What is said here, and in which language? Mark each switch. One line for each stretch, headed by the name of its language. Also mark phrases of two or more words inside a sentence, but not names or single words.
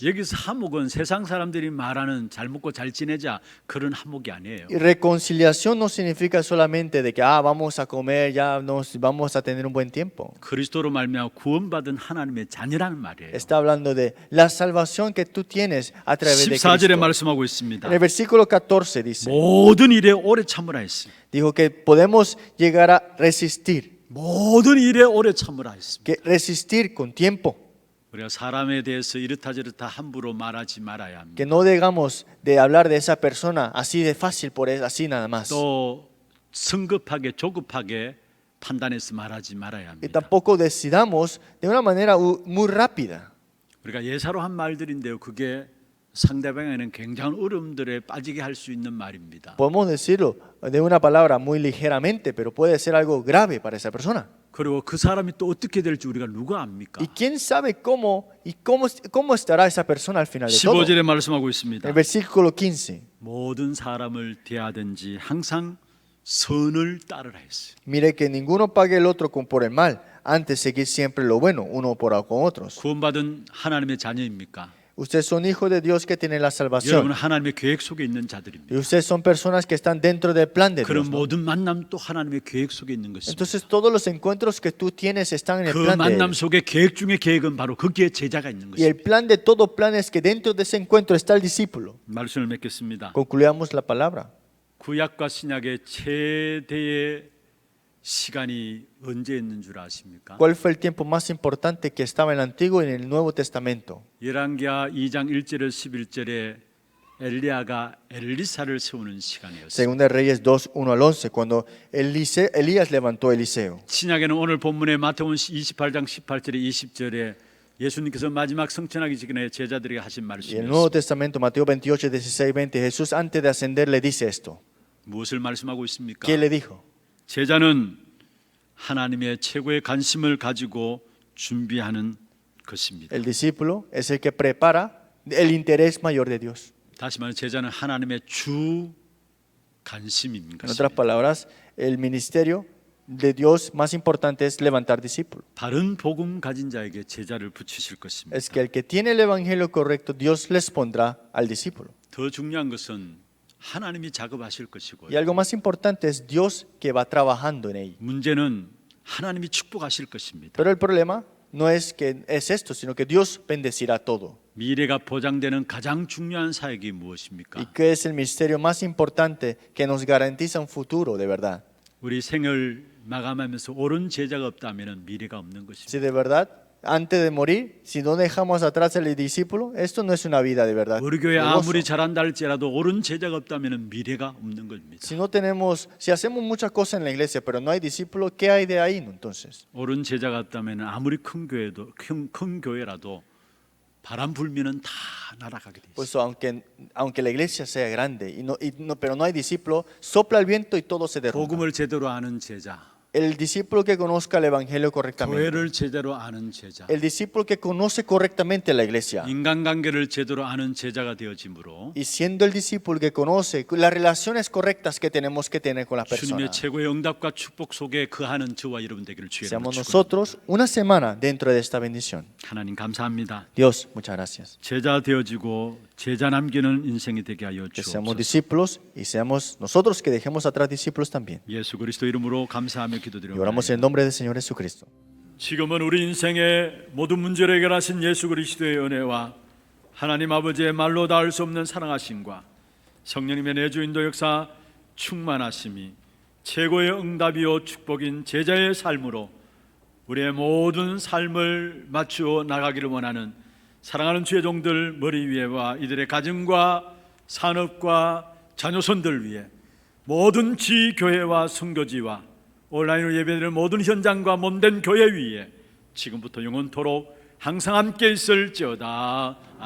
Korean: 여기서 화목은 세상 사람들이 말하는 잘 먹고 잘 지내자 그런 화목이 아니에요.
Spanish: Y reconciliación no significa solamente de que vamos a comer, ya nos vamos a tener un buen tiempo.
Korean: 그리스도로 말미암아 구원받은 하나님의 자녀라는 말이에요.
Spanish: Está hablando de la salvación que tú tienes a través de
Korean: 14절에
Spanish: Cristo.
Korean: 말씀하고 있습니다.
Spanish: En el versículo 14 dice,
Korean: 모든 일에 오래 참으라 했어요.
Spanish: dijo que podemos llegar a resistir,
Korean: 모든 일에 오래 참으라 했습니다.
Spanish: que resistir con tiempo,
Korean: 우리가 사람에 대해서 이렇다 저렇다 함부로 말하지 말아야 합니다.
Spanish: que no dejamos de hablar de esa persona así de fácil, por así nada más.
Korean: 또 성급하게 조급하게 판단해서 말하지 말아야
Spanish: Y
Korean: 합니다.
Spanish: tampoco decidamos de una manera muy rápida.
Korean: 우리가 예사로 한 말들인데요. 그게 상대방에는 굉장한 어려움들에 빠지게 할 수 있는 말입니다.
Spanish: Podemos decirlo de una palabra muy ligeramente, pero puede ser algo grave para esa persona.
Korean: 그리고 그 사람이 또 어떻게 될지 우리가 누가 압니까?
Spanish: Y quién sabe cómo estará esa persona al final de todo.
Korean: 15절에 말씀하고 있습니다.
Spanish: El versículo 15.
Korean: 모든 사람을 대하든지 항상 선을 따르라 했어요.
Spanish: Mire que ninguno pague el otro por el mal, antes seguir siempre lo bueno, uno con otros.
Korean: 구원받은 하나님의 자녀입니까?
Spanish: Ustedes son hijos de Dios que tienen la
Korean: 여러분은
Spanish: salvación.
Korean: 하나님의 계획 속에 있는 자들입니다.
Spanish: Y ustedes son personas que están dentro del plan de
Korean: 그런
Spanish: Dios, ¿no?
Korean: 모든 만남 또 하나님의 계획 속에 있는 것입니다.
Spanish: Entonces todos los encuentros que tú tienes están en el
Korean: 그
Spanish: plan de
Korean: 만남
Spanish: Él.
Korean: 속에 계획 중에 계획은 바로 거기에 제자가 있는
Spanish: Y el
Korean: 것입니다.
Spanish: plan de todo plan es que dentro de ese encuentro está el discípulo.
Korean: 말씀을 맺겠습니다.
Spanish: Concluyamos la palabra.
Korean: 구약과 신약의 최대의 시간이 언제 있는 줄 아십니까?
Spanish: ¿Cuál fue el tiempo más importante que estaba en el Antiguo y en el Nuevo Testamento?
Korean: 열왕기하 2장 1절에서 11절에 엘리야가 엘리사를 세우는 시간이었어요.
Spanish: Segunda de Reyes 2, 1 al 11, cuando Elías levantó a Eliseo.
Korean: 신약에는 오늘 본문의 마태복음 28장 18절에 20절에 예수님께서 마지막 성천하기 전에 제자들에게 하신
Spanish: Y el
Korean: 말씀이었습니다.
Spanish: Nuevo Testamento, Mateo 28, 16, 20, Jesús antes de ascender le dice esto.
Korean: 무엇을 말씀하고 있습니까?
Spanish: ¿Qué le dijo?
Korean: 제자는 하나님의 최고의 관심을 가지고 준비하는 것입니다.
Spanish: El discípulo es el que prepara el interés mayor de Dios.
Korean: 다시 말해 제자는 하나님의 주 관심인
Spanish: En
Korean: 것입니다.
Spanish: otras palabras, el ministerio de Dios más importante es levantar discípulos.
Korean: 바른 복음 가진 자에게 제자를 붙이실 것입니다.
Spanish: Es que el que tiene el evangelio correcto, Dios les pondrá al discípulo.
Korean: 더 중요한 것은 하나님이 작업하실 것이고
Spanish: Y algo más importante es Dios que va trabajando en ello.
Korean: 문제는 하나님이 축복하실 것입니다.
Spanish: Pero el problema no es que es esto, sino que Dios bendecirá todo.
Korean: 미래가 보장되는 가장 중요한 사역이
Spanish: ¿Y
Korean: 무엇입니까?
Spanish: qué es el misterio más importante que nos garantiza un futuro de verdad?
Korean: 우리 생을 마감하면서 옳은 제자가 없다면 미래가 없는 것입니다.
Spanish: Si de verdad, antes de morir, si no dejamos atrás al discípulo, esto no es una vida de verdad.
Korean: 우리 교회
Spanish: de gozo.
Korean: 아무리 잘한다 할지라도 옳은 제자가 없다면 미래가 없는 겁니다.
Spanish: Si no tenemos, si hacemos muchas cosas en la iglesia, pero no hay discípulos, ¿qué hay de ahí entonces?
Korean: 옳은 제자가 없다면 아무리 큰 교회도 큰 교회라도 바람 불면은 다 날아가게 돼 있어요.
Spanish: Pues aunque la iglesia sea grande, pero no hay discípulos, sopla el viento y todo se derrumba.
Korean: 복음을 제대로 아는 제자,
Spanish: El discípulo que conozca el evangelio correctamente,
Korean: 교회를 제대로 아는 제자,
Spanish: el discípulo que conoce correctamente la iglesia,
Korean: 인간관계를 제대로 아는 제자가 되어짐으로
Spanish: y siendo el discípulo que conoce las relaciones correctas que tenemos que tener con las
Korean: 주님의
Spanish: personas.
Korean: 최고의 응답과 축복 속에 거하는 저와 여러분 되기를 주의 이름으로
Spanish: Seamos
Korean: 축원합니다.
Spanish: nosotros una semana dentro de esta bendición.
Korean: 하나님 감사합니다.
Spanish: Dios, muchas gracias.
Korean: 제자 되어지고 제자 남기는 인생이 되게 하여
Spanish: Que seamos
Korean: 주옵소서.
Spanish: discípulos y seamos nosotros que dejemos atrás discípulos también.
Korean: 예수 그리스도 이름으로 감사하며
Spanish: Y
Korean: 기도드립니다.
Spanish: oramos en el nombre del Señor Jesucristo.
Korean: 지금은 우리 인생의 모든 문제를 해결하신 예수 그리스도의 은혜와 하나님 아버지의 말로 닿을 수 없는 사랑하심과 성령님의 내주 인도 역사 충만하심이 최고의 응답이요 축복인 제자의 삶으로 우리의 모든 삶을 맞추어 나가기를 원하는 사랑하는 주의 종들 머리 위에와 이들의 가정과 산업과 자녀손들 위해 모든 지교회와 선교지와 온라인으로 예배드리는 모든 현장과 몸된 교회 위에 지금부터 영원토록 항상 함께 있을지어다.